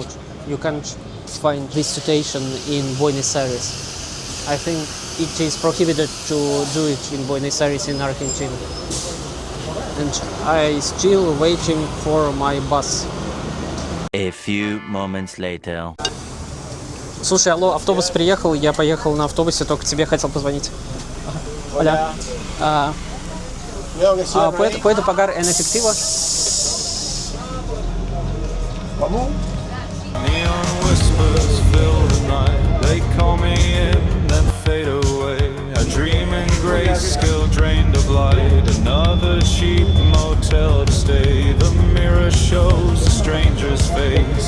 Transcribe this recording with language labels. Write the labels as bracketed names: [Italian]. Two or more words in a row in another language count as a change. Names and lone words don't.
[English] You can't find this situation in Buenos Aires. I think it is prohibited to do it in Buenos Aires in Argentina. And I still waiting for my bus. A few moments later. [Russian] Слушай, алло, автобус приехал, я поехал на автобусе, только тебе хотел позвонить. [Spanish] Hola. ¿Puedo pagar en efectivo? [English] Neon whispers fill the night. They call me in, then fade away. A dream in grayscale drained of light. Another cheap motel to stay. The mirror shows a stranger's face.